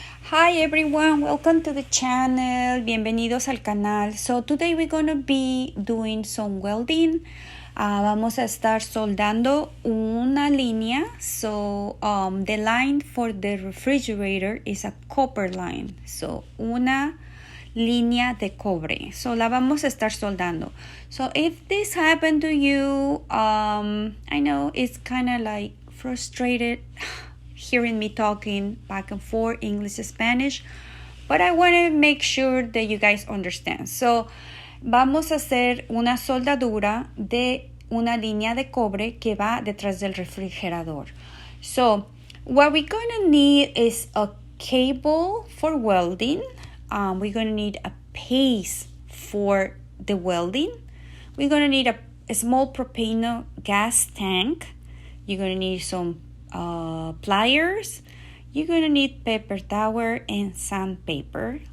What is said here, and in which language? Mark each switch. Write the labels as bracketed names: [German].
[English] Hi everyone, welcome to the channel. [Spanish] Bienvenidos al canal. [English] So today we're gonna be doing some welding. [Spanish] Vamos a estar soldando una línea. [English] So the line for the refrigerator is a copper line. [Spanish] So una línea de cobre. [English] So [Spanish] la vamos a estar soldando. [English] So if this happened to you, I know it's kind of like frustrated hearing me talking back and forth English Spanish, but I want to make sure that you guys understand. [Spanish] So vamos a hacer una soldadura de una línea de cobre que va detrás del refrigerador. [English] So what we're going to need is a cable for welding. We're going to need a paste for the welding. We're going to need a small propane gas tank. You're going to need some pliers. You're gonna need paper towel and sandpaper.